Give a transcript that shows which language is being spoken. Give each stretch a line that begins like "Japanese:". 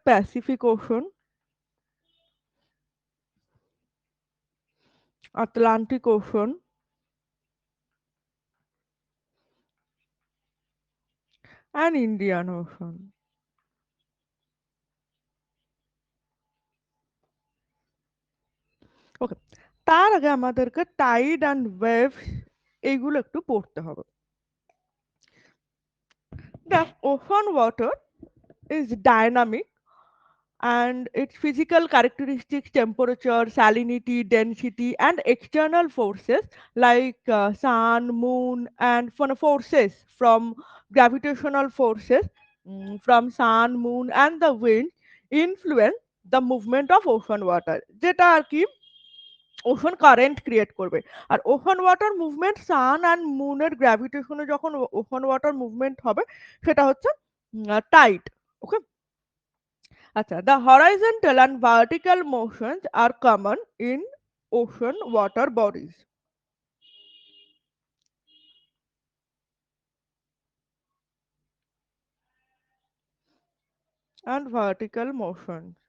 English: Pacific ocean, Atlantic ocean and Indian ocean.
Bangla: ওকে, তার আগে আমাদেরকে টাইড অ্যান্ড ওয়েভ এইগুলো একটু পড়তে হবে।
English: The ocean water is dynamic and its physical characteristics, temperature, salinity, density, and external forces like sun, moon, and forces from gravitational forces from sun, moon, and the wind influence the movement of ocean water.
Bangla: যেটা আর কি ocean current create করবে। আর ocean water movement San and মুনের গ্র্যাভিটেশনে যখন ocean water movement হবে সেটা হচ্ছে Tide.
English: Okay, আচ্ছা, the horizontal and vertical motions are common in ocean water bodies and vertical motion.